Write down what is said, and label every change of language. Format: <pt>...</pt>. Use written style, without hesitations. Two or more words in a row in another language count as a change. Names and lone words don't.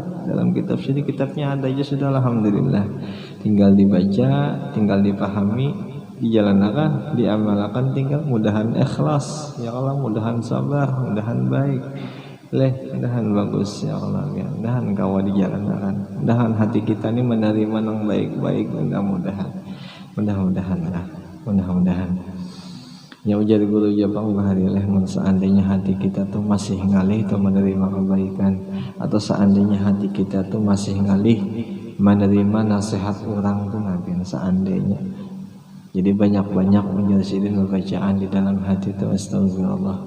<id>Dalam kitab sini kitabnya ada aja sudah alhamdulillah. Tinggal dibaca, tinggal dipahami, dijalankan, diamalkan, tinggal mudahan ikhlas</id> <ar>يا الله,</ar> <id>mudahan sabar, mudahan baik. Mudahan bagus</id> <ar>يا الله</ar> <id>ya. Mudahan kau dijalankan. Mudahan hati kita ini menerima yang baik-baik. Mudah-mudahan lah. Mudah-mudahan. Ya ujar guru Jepang baharilah seandainya hati kita tuh masih ngalih tuh menerima kebaikan, atau seandainya hati kita tuh masih ngalih menerima nasihat orang tuh nanti seandainya. Jadi banyak-banyak menjadikan bacaan di dalam hati itu astagfirullah.</id>